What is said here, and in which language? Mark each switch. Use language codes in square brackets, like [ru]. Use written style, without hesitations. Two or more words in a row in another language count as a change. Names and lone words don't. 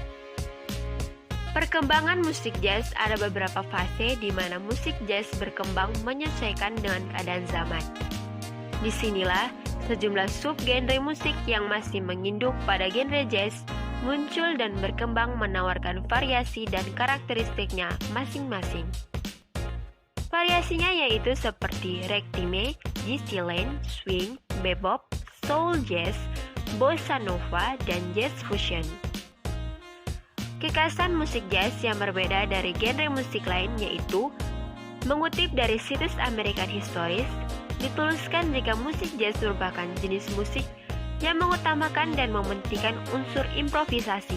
[id] Perkembangan musik jazz ada beberapa fase di mana musik jazz berkembang menyesuaikan dengan keadaan zaman. Disinilah sejumlah subgenre musik yang masih menginduk pada genre jazz muncul dan berkembang menawarkan variasi dan karakteristiknya masing-masing. Variasinya yaitu seperti ragtime, Dixieland, swing, bebop, soul jazz, bossa nova, dan jazz fusion. Kekhasan musik jazz yang berbeda dari genre musik lain yaitu mengutip dari situs American Histories, dituliskan jika musik jazz merupakan jenis musik yang mengutamakan dan mementingkan unsur improvisasi.